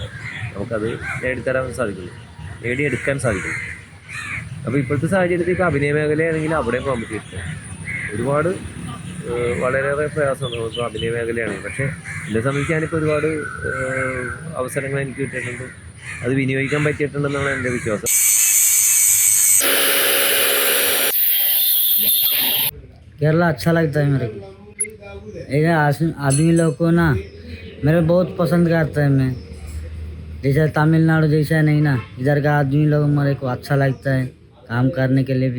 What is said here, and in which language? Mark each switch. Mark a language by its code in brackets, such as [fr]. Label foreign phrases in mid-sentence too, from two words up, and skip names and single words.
[ml] നമുക്കത് നേടിയെടുക്കാൻ സാധിക്കും. അപ്പോൾ ഇപ്പോഴത്തെ സാഹചര്യത്തിൽ ഇപ്പോൾ അഭിനയ മേഖലയാണെങ്കിൽ അവിടെയും കോമ്പറ്റീഷൻ ഒരുപാട് വളരെയേറെ പ്രയാസമാണ് ഇപ്പോൾ അഭിനയ മേഖലയാണെങ്കിൽ. പക്ഷേ എന്നെ സംബന്ധിച്ച് ഞാനിപ്പോൾ ഒരുപാട് അവസരങ്ങൾ എനിക്ക് കിട്ടിയിട്ടുണ്ട്, അത് വിനിയോഗിക്കാൻ പറ്റിയിട്ടുണ്ടെന്നാണ് എൻ്റെ വിശ്വാസം. [hi] केरला अच्छा लगता है मेरे को। आदमी लोग को ना मेरे बहुत पसंद करता है। मैं जैसे तमिलनाडु जैसा नहीं ना, इधर का आदमी लोग मेरे को अच्छा लगता है काम करने के लिए भी।